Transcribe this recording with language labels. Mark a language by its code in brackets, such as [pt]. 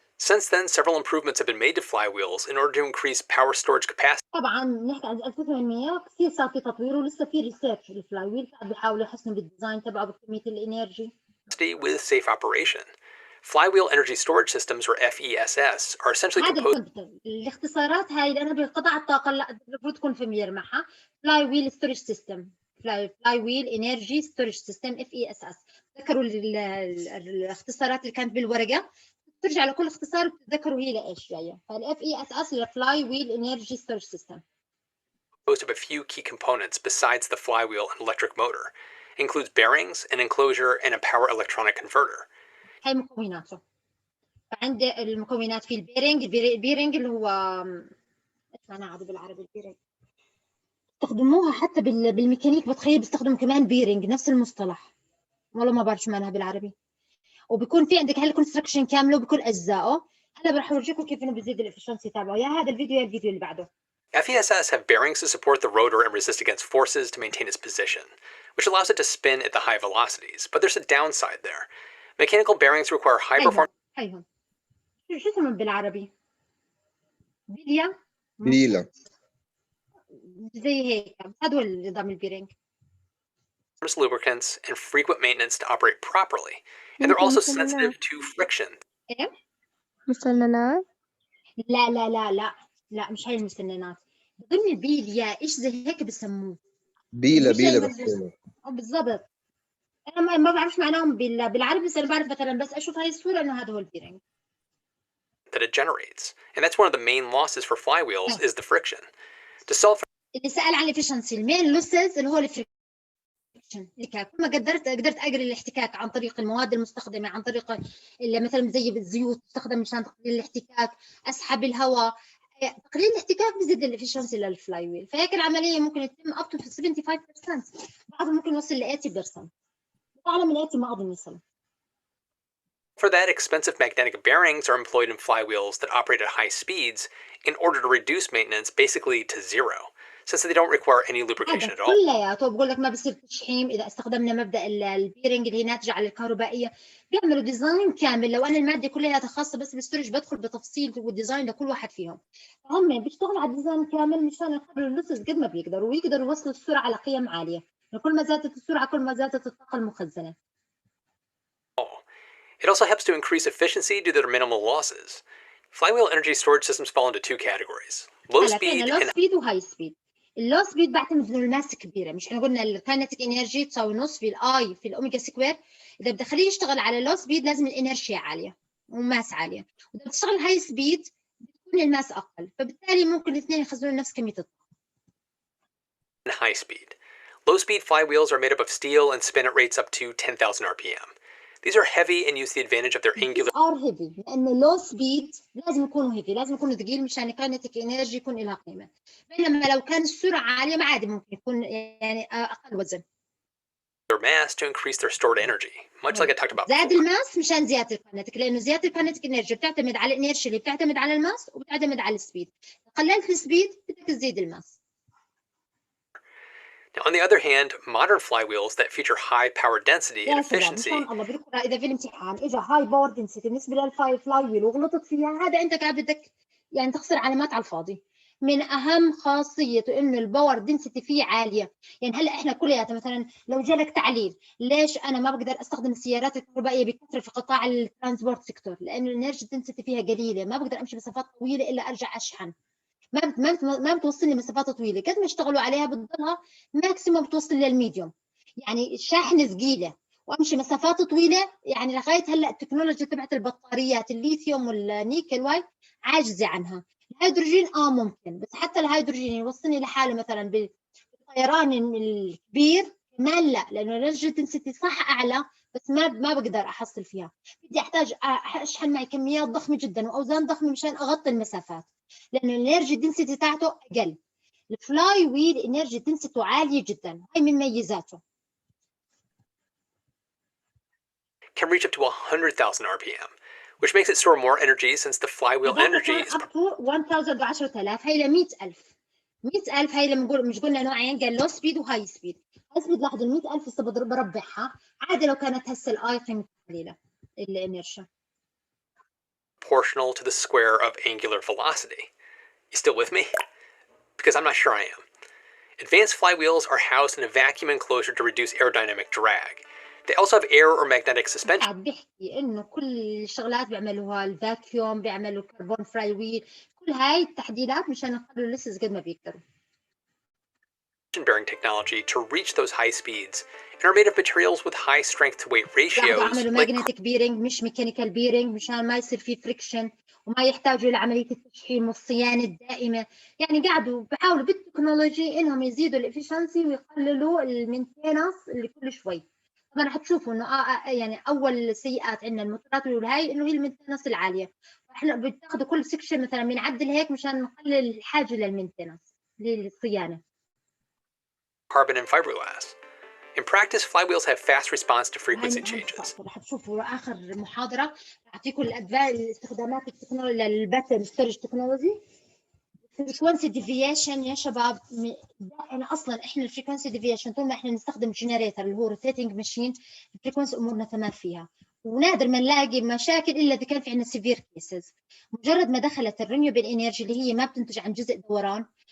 [en] Since then, several improvements have been made to flywheels in order to increase power storage capacity. [ar] طبعا نحكي عن 1800 كثير صار في تطوير ولسه في ريسيرش الفلاي ويل، قاعد بيحاولوا يحسنوا بالديزاين تبعه بكميه الانرجي. [en] With safe operation. Flywheel energy storage systems, or FESS, are essentially [ar] هذا [en] composed. [ar] الكونسبت الاختصارات هاي لانها بقطاع الطاقه المفروض تكون فاميليار معها. فلاي ويل ستورج سيستم، فلاي ويل انرجي ستورج سيستم FESS. تذكروا الاختصارات اللي كانت بالورقه، ترجع لكل اختصار بتتذكروا هي لايش جايه. فالFESS الفلاي ويل انرجي ستورج سيستم [en] Composed of a few key components besides the flywheel and electric motor. It includes bearings, an enclosure, and a power electronic converter. [ar] هاي مكوناته. فعند المكونات في البيرنج اللي هو اسمه عادي بالعربي البيرنج، استخدموها حتى بالميكانيك بتخيل بيستخدموا كمان بيرنج نفس المصطلح، والله ما بعرف شو معناها بالعربي. وبيكون في عندك هالكونستراكشن كامله بكل اجزائه. هلا راح اورجيكم كيف انه بيزيد الافشنسي تبعه، يا هذا الفيديو يا الفيديو اللي بعده. [en] FESS have bearings to support the rotor and resist against forces to maintain its position, which allows it to spin at the high velocities, but there's a downside there. Mechanical bearings require high performance. [ar] هيهم شو اسمهم بالعربي؟ بيلا زي هيك، هدول نظام البيرنج. [en] lubricants and frequent maintenance to operate properly, and they're also sensitive to friction. [ar] مثل نانات. لا لا لا لا لا، مش هاي المسننات. ضمن البيليا ايش زي هيك بسموه. بيلا مش زي بيلا ما بس بالضبط. انا ما بعرفش معناهم بالعربي، بس انا بعرف مثلا بس اشوف هاي الصوره انه هذا هو البيرنج. [en] that it generates. And that's one of the main losses for flywheels is the friction. To solve [ar] اللي سأل عن الافشنسي، المين لوسز اللي هو الفريكشن، الاحتكاك. كل ما قدرت اقلل الاحتكاك عن طريق المواد المستخدمه، عن طريق اللي مثلا زي الزيوت تستخدم مشان تقليل الاحتكاك، اسحب الهواء، تقليل الاحتكاك بيزيد الافشنسي للفلاي ويل. فهيك العمليه ممكن تتم [en] up to [ar] 75%، بعضهم ممكن يوصل ل 80%، اعلى من 80 ما اظن يوصل. [en] For that, expensive magnetic bearings are employed in flywheels that operate at high speeds in order to reduce maintenance basically to zero, since they don't require any lubrication [ar] هذا [en] at all. [ar] كلياته بقول لك ما بصير تشحيم اذا استخدمنا مبدا البيرنج اللي هي ناتجه عن الكهربائيه. بيعملوا ديزاين كامل. لو انا الماده كلها خاصه بس بالستورج بدخل بتفصيل والديزاين لكل واحد فيهم. هم بيشتغلوا على الديزاين كامل مشان يقللوا اللوسز قد ما بيقدروا، ويقدروا يوصلوا السرعه على قيم عاليه. كل ما زادت السرعه كل ما زادت الطاقه المخزنه. [en] It also helps to increase efficiency due to their minimal losses. Flywheel energy storage systems fall into two categories: low [ar] هلا [en] speed [ar] لو [en] and [ar] سبيد وهاي سبيد. اللو سبيد بعتمد انه الماس كبيره، مش احنا قلنا الكاينتيك انرجي تساوي نص في الاي في الاوميجا سكوير. اذا بدي اخليه يشتغل على لو سبيد لازم الانرجيا عاليه وماس عاليه، واذا بتشتغل هاي سبيد بتكون الماس اقل، فبالتالي ممكن الاثنين يخزنوا نفس كميه الطاقه. [en] high speed. Low speed flywheels are made up of steel and spin at rates up to 10,000 RPM. These are heavy and use the advantage of their angular [ar] ار هيفي، لانه لو سبيد لازم يكونوا هيفي، لازم يكونوا ثقيل مشان الكاينتيك انرجي يكون لها قيمه. بينما لو كان السرعه عاليه ما عادي ممكن يكون يعني اقل وزن. [en] mass to increase their stored energy, much like I talked about [ar] زاد [en] before. [ar] الماس مشان زياده الكاينتيك، لانه زياده الكاينتيك انرجي بتعتمد على الانرجي اللي بتعتمد على الماس وبتعتمد على السبيد. قللت السبيد بدك تزيد الماس. [en] Now, on the other hand, modern flywheels that feature high power density and [ar] يا سلام [en] efficiency [ar] مشان الله بيقرا اذا في الامتحان اجى هاي باور دنسيتي بالنسبه للفلاي ويل وغلطت فيها، هذا انت قاعد بدك يعني تخسر علامات على الفاضي. من اهم خاصيته انه الباور دنسيتي فيه عاليه. يعني هلا احنا كلياتنا مثلا لو جالك تعليل ليش انا ما بقدر استخدم السيارات الكهربائيه بكثره في قطاع الترانسبورت سيكتور، لانه الانرجي دنسيتي فيها قليله، ما بقدر امشي مسافات طويله الا ارجع اشحن. ما بتوصل لي مسافات طويله، قد ما اشتغلوا عليها بتضلها ماكسيموم بتوصل للميديوم، يعني الشاحنه ثقيله وامشي مسافات طويله. يعني لغايه هلا التكنولوجيا تبعت البطاريات الليثيوم والنيكل واي عاجزه عنها. الهيدروجين ممكن، بس حتى الهيدروجين يوصلني لحاله مثلا بالطيران الكبير كمان لا، لانه الانرجي دنسيتي صح اعلى بس ما بقدر احصل فيها. بدي احتاج اشحن معي كميات ضخمه جدا واوزان ضخمه مشان اغطي المسافات، لانه الانرجي دنسيتي تاعته اقل. الفلاي ويل انرجي دنسيته عاليه جدا، هاي من ميزاته. [en] can reach up to 100,000 RPM, which makes it store more energy since the flywheel energy is up to [ar] 1000 هي ل 100,000. 100,000 هي لما نقول مش قلنا نوعين، قال لو سبيد وهاي سبيد. هاي سبيد لاحظوا ال 100,000 هسه بربعها عادي لو كانت هسه الاي قيمتها قليله الانرشيا. [en] proportional to the square of angular velocity. You still with me? Because I'm not sure I am. Advanced flywheels are housed in a vacuum enclosure to reduce aerodynamic drag. They also have air or magnetic suspension [ar] قاعد بيحكي انه كل الشغلات بيعملوها الفاكيوم، بيعملوا كربون فلاي ويل، كل هاي التحديثات مشان يقللوا اللسز قد ما بيقدروا. [en] bearing technology to reach those high speeds and are made of materials with high strength to weight ratios [ar] عملوا [en] like [ar] ماجنتيك بيرنج مش ميكانيكال بيرنج مشان ما يصير في فريكشن وما يحتاجوا لعمليه التشحيم والصيانه الدائمه. يعني قاعدوا بحاولوا بالتكنولوجي انهم يزيدوا الافشنسي ويقللوا المينتيننس اللي كل شوي. طبعا حتشوفوا انه يعني اول سيئات عندنا الموتورات والهاي انه هي المينتيننس العاليه. احنا بتاخذوا كل سكشن مثلا بنعدل هيك مشان نقلل الحاجه للمينتيننس للصيانه. [en] carbon and fiberglass. In practice, flywheels have fast response to frequency changes. [ar] رح تشوفوا اخر محاضره اعطيكم الاستخدامات التكنولوجيا للباترن ستورج تكنولوجي. الفريكونسي ديفيشن يا شباب، انا اصلا احنا الفريكونسي ديفيشن طول ما احنا نستخدم جنريتر اللي هو روتيتنج ماشين الفريكونسي امورنا تمام فيها، ونادر ما نلاقي مشاكل الا اذا كان في عندنا سيفير كيسز. مجرد ما دخلت الرينيوبل انرجي اللي هي ما بتنتج عن جزء دوران،